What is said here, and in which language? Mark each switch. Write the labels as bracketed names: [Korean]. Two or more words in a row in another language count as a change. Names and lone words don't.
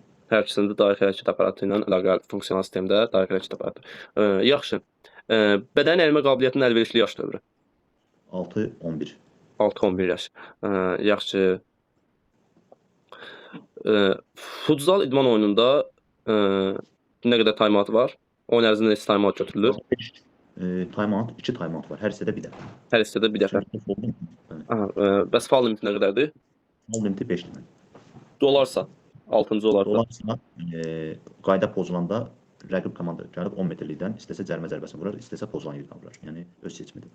[Azerbaijani] Hər ikisində dayaq hərəkət aparatı ilə əlaqəli funksional sistemdə dayaq hərəkət aparatı. Yaxşı. Bədən əymə qabiliyyətinin əlverişli yaş dövrü. 6-11. 6-11 yaş. Yaxşı. Futsal idman oyununda nə qədər time-out var? Oyun ərzində neçə time-out götürülür? 2 time-out var. Hər hissədə bir dəfə. Hər hissədə bir dəfə. Bəs faul limiti nə qədərdir? Faul limiti 5-dir. Dolarsa, 6-cı olarsa. Dolarsa, qayda pozulanda rəqib komanda gəlib 10 metrlikdən istəsə cərimə zərbəsini vurur, istəsə pozulan yerdən vurur. Yəni öz seçimidir.